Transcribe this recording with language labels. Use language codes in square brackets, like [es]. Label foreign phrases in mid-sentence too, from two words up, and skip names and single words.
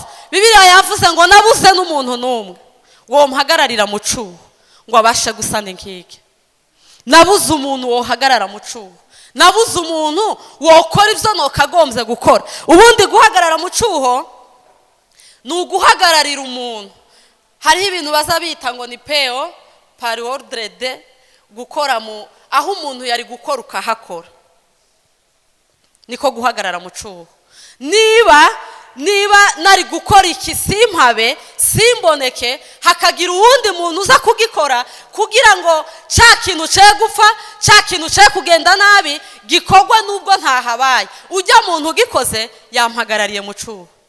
[rw] Bibiliya yavuze ngo nabuze n'umuntu n'umwe wo mpagararira mu cyuho ngo abashe gusana inkike. Nabuze umuntu wohagarara mu cyuho, nabuze umuntu wokora ibyo nokagombye gukora. Ubundi guhagarara mu cyuho ni uguhagararira umuntu. Hariho ibintu baza bita ngo ni [fr] peo par ordre de, [rw] gukora mu aho umuntu yari gukora ukahakora, niko guhagarara mu cyuho. Niba nari gukora iki simpabe simboneke, hakagira uwundi muntu uza kugikora kugira ngo cya kintu cye gupfa, cya kintu cye kugenda nabi gikorwa nubwo ntahabaye, ujya muntu ugikoze yampagarariye mu cyuho.